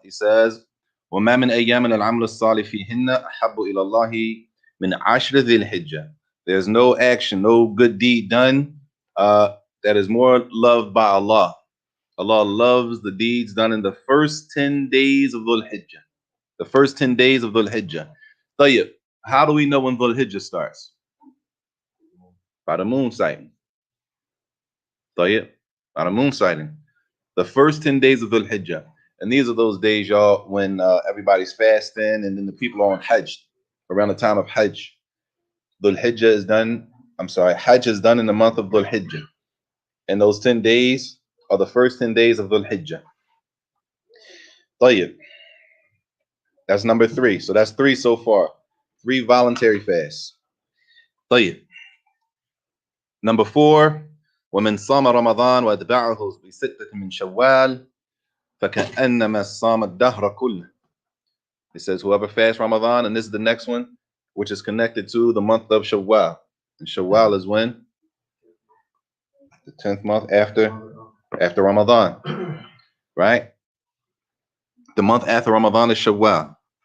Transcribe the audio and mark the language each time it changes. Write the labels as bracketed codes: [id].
[en] He says, [ar] وَمَا مِنْ أَيَّامٍ الْعَمْلُ الصَّالِحِ فِيهِنَّ أَحَبُّ إِلَى اللَّهِ مِنْ عَشْرِ ذِي الْحِجَّةِ. [en] There's no action, no good deed done that is more loved by Allah. Allah loves the deeds done in the first 10 days of Dhul Hijjah. The first 10 days of Dhul Hijjah. طيب, how do we know when Dhul Hijjah starts? By the moon sighting. طيب, by the moon sighting. The first 10 days of Dhul Hijjah. And these are those days, y'all, when everybody's fasting and then the people are on Hajj, around the time of Hajj. Dhul Hijjah is done, Hajj is done in the month of Dhul Hijjah. And those 10 days are the first 10 days of Dhul Hijjah. طيب. That's number 3. So that's 3 so far. 3 voluntary fasts. طيب. Number 4, [ar] ومن صام رمضان واتبعه بستة من شوال فكأنما صام الدهر كله. [en] It says whoever fasts Ramadan, and this is the next one, which is connected to the month of Shawwal. And Shawwal is when? The 10th month after Ramadan. Right? The month after Ramadan is Shawwal.